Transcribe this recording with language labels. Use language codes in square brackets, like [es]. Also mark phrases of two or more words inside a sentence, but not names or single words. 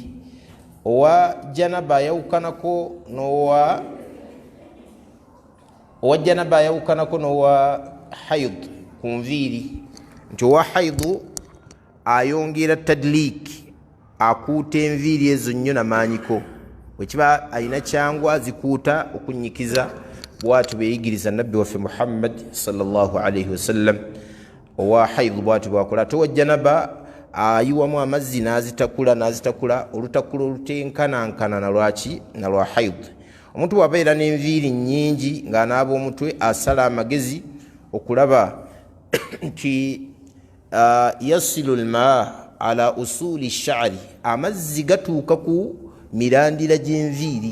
[lg] owa janaba ayawukanako n'owa hayd ku nviiri, nti owa haydu ayongera tadlik, akuuta enviiri ezo nnyo namaanyiko. bwekiba alina kyangwa zikuuta okunyikiza, bw'atyo beeyigiriza nabbi waffe Muhammad [ar] صلى الله عليه وسلم. [lg] owa hayd bw'atyo bwakola. ate owa janaba ayiwamu amazzi n'azitakula olutakula olutenkanankana na lwa hayd. omuntu bw'abeera n'enviiri nnyingi ng'anaaba omutwe, asala amagezi okulaba nti [ar] يصل الماء على أصول الشعر, [lg] amazzi gatuuka ku mirandira gy'enviiri.